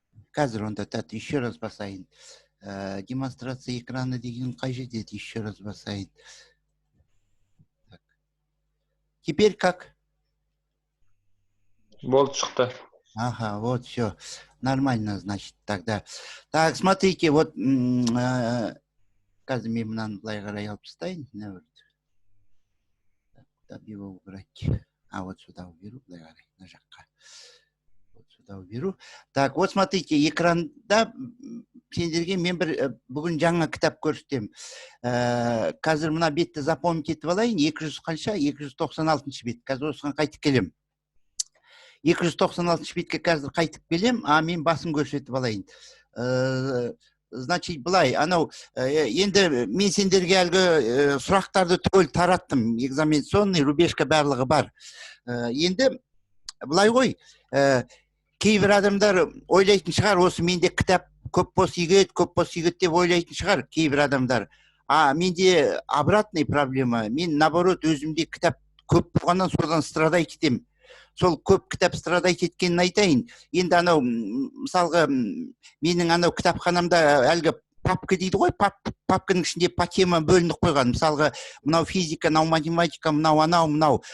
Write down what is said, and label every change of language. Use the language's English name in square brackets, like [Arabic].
[Kazakh] Қазір онда, [Russian] еще раз басайын. Демонстрация экрана [Kazakh] деген қай жерде, [Russian] еще раз басайын. Так. Теперь как? [Kazakh] Болды, шықты. [Russian] Ага, вот все. Нормально, значит, тогда. Так, смотрите, вот [Kazakh] қазір мен мынаны былай қарай алып тастайын. [Russian] Куда его убрать? Вот сюда уберу, [Kazakh] былай қарай, на жаққа. [Russian] Вот сюда уберу. Так, вот смотрите, [Kazakh] экранда сендерге мен бір бүгін жаңа кітап көрсетем. Қазір мына бетті запомнить етіп алайын. 200 қанша? 296 бет. Қазір осыған қайтып келем. 296 бетке қазір қайтып келем, мен басын көрсетіп алайын. Значит, былай, анау, енді мен сендерге әлгі сұрақтарды түгел тараттым. Экзаменационный, рубежка барлығы бар. Енді былай ғой, кейбір адамдар ойлайтын шығар, осы менде кітап көп бос егет деп ойлайтын шығар кейбір адамдар. Менде [Russian] обратный проблема. [Kazakh] Мен, наоборот, өзімде кітап көп болғаннан содан страдай кетем. Сол көп кітап страдай кеткенін айтайын. Енді анау, мысалғы, менің анау кітапханамда әлгі папка дейді ғой, папканың ішінде по тема бөлініп қойған. Мысалға, мынау физика, мынау математика, мынау.